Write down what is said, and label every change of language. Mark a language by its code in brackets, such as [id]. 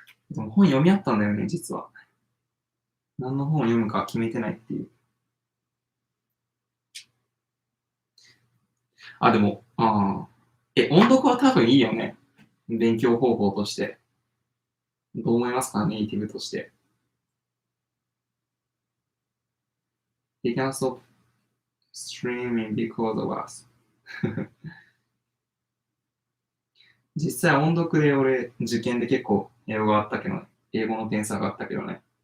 [ja] でも本読み合ったんだよね、実は。何の本を読むか決めてないっていう。でも、音読は多分いいよね。勉強方法として。どう思いますか、ネイティブとして。 [en] They can stop streaming because of us. [ja] 実際音読で俺、受験で結構英語の点差があったけどね。